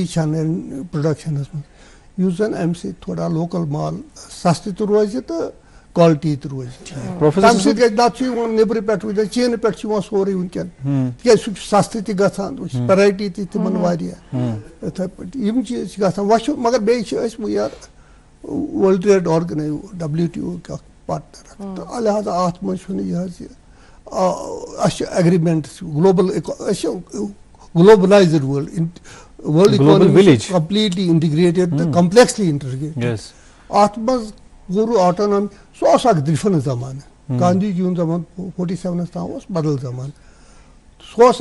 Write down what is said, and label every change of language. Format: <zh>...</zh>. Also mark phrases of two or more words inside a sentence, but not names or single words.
<ks>چھنہٕ پروڈکشنس منٛز یُس زن امہِ سۭتۍ تھوڑا لوکل مال سستہٕ تہِ روزِ تہٕ کالٹی تہِ روزِ تمہِ سۭتۍ گژھِ نتہٕ چھُ یِوان نیبرٕ پٮ۪ٹھ وٕنکٮ۪ن چیٖنہٕ پٮ۪ٹھ چھُ یِوان سورُے وٕنکٮ۪ن تِکیازِ سُہ چھُ سستہٕ تہِ گژھان ویرایٹی تہِ تِمن واریاہ یِتھٕے پٲٹھۍ یِم چیٖز چھِ گژھان وۄنۍ چھُ مگر بیٚیہِ چھِ أسۍ</ks> <en>we are world trade</en> <ks>WTO اکھ پارٹنر تہٕ لہٰذا اتھ منٛز چھُنہٕ یہِ حظ یہِ اَسہِ چھِ ایگریمنٹس گلوبل أسۍ چھِ</ks> <en>globalized world economy completely integrated</en> <ks>تہٕ</ks> <en>complexly integrated.</en> <ks>اتھ منٛز گوٚو آٹونامی سُہ اوس اکھ ڈِفرنٹ زمانہٕ گاندھی جی ہُنٛد زمانہٕ 47 تام اوس بدل زمانہٕ سُہ اوس</ks>